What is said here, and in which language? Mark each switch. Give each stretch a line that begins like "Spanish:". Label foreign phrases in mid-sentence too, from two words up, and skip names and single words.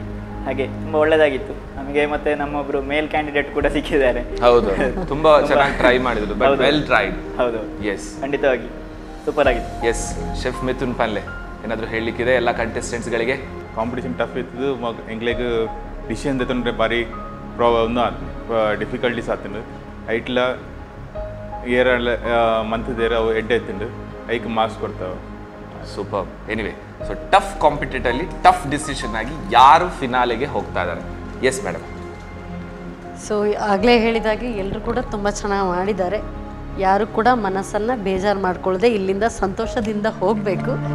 Kannada: ಹಾಗೆ ತುಂಬ ಒಳ್ಳೆದಾಗಿತ್ತು ನಮಗೆ. ಮತ್ತೆ ನಮ್ಮೊಬ್ರು
English: male candidate
Kannada: ಕೂಡ ಸಿಕ್ಕಿದ್ದಾರೆ. ಹೌದು, ತುಂಬಾ ಚೆನ್ನಾಗಿ ಟ್ರೈ ಮಾಡಿದ್ರು.
English: well tried.
Kannada: ಹೌದು, ಎಸ್, ಖಂಡಿತವಾಗಿ ಸೂಪರ್ ಆಗಿತ್ತು. ಎಸ್, ಶೆಫ್ ಮಿಥುನ್ ಪಲ್ಲೆ ಏನಾದರೂ ಹೇಳಲಿಕ್ಕಿದೆ ಎಲ್ಲ ಕಂಟೆಸ್ಟೆಂಟ್ಸ್ಗಳಿಗೆ?
English: competition tough
Tulu: ಇತ್ತು. ಎಂಗ್ಲೇಗ್ ಡಿಸಿಷನ್ ತೆತ್ತಂದ್ರೆ ಭಾರಿ ಡಿಫಿಕಲ್ಟೀಸ್ ಆತಂಡು. ಐಟ್ಲ ಏರ ಮಂತ್ದೇರ ಅವು ಎಡ್ಡೆ ಎತ್ತಂಡು ಐಕ್ ಮಾರ್ಕ್ಸ್ ಕೊಡ್ತಾವೆ.
Kannada: ಸೂಪರ್. ಎನಿವೆ, ಸೊ ಟಫ್ ಕಾಂಪಿಟೇಟಲ್ಲಿ
English: tough decision
Kannada: ಆಗಿ ಯಾರು ಫಿನಾಲೆಗೆ ಹೋಗ್ತಾ ಇದ್ದಾರೆ?
English: yes madam.
Kannada: ಸೊ ಆಗಲೇ ಹೇಳಿದಾಗೆ ಎಲ್ಲರೂ ಕೂಡ ತುಂಬ ಚೆನ್ನಾಗಿ ಮಾಡಿದ್ದಾರೆ. ಯಾರು ಕೂಡ ಮನಸ್ಸನ್ನು ಬೇಜಾರು ಮಾಡ್ಕೊಳ್ಳದೆ ಇಲ್ಲಿಂದ ಸಂತೋಷದಿಂದ ಹೋಗಬೇಕು.